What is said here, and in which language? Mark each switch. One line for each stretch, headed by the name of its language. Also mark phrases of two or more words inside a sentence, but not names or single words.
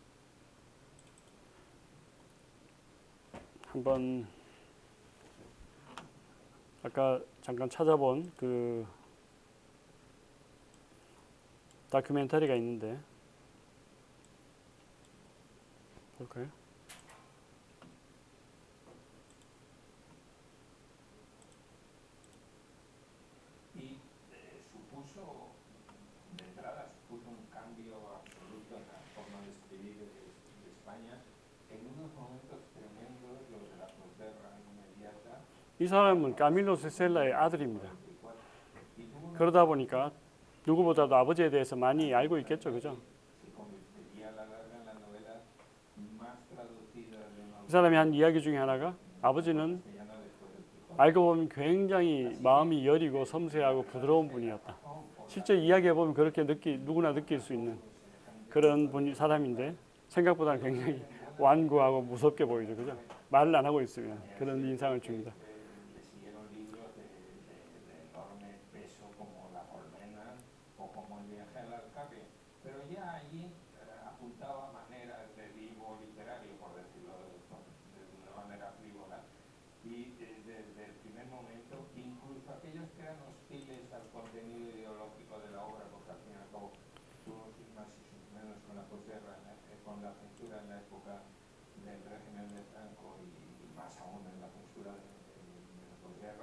Korean: 한번 아까 잠깐 찾아본 그 다큐멘터리가 있는데 볼까요?
Spanish: Y supuso, de entrada, supuso un cambio absoluto en la forma de escribir de España, en unos momentos tremendos, los de la posguerra inmediata,
Korean: 이 사람은 까밀로 세셀라의 아들입니다. 44.
Spanish: Y tuvo una
Korean: 그러다 보니까 누구보다도 아버지에 대해서 많이 알고 있겠죠, 그죠?
Spanish: se convertiría a la larga en la novela más traducida de un
Korean: 이 사람이 한 이야기 중에 하나가 아버지는
Spanish: castellano después del Quijote.
Korean: 알고 보면 굉장히 마음이 여리고 섬세하고 부드러운 분이었다. 실제 이야기해 보면 그렇게 누구나 느낄 수 있는 그런 사람인데 생각보다는 굉장히 완고하고 무섭게 보이죠, 그죠? 말을 안 하고 있으면 그런 인상을 줍니다.
Spanish: Le siguieron libros de enorme peso como La Colmena o como El viaje al Alcaque, pero ya allí apuntaba maneras de vivo literario, por decirlo de una manera frívola, y desde el primer momento, incluso aquellos que eran hostiles al contenido ideológico de la obra, porque al fin y al cabo tuvo sus más y sus menos con la posguerra, con la censura en la época del régimen de Franco y más aún en la censura de la posguerra.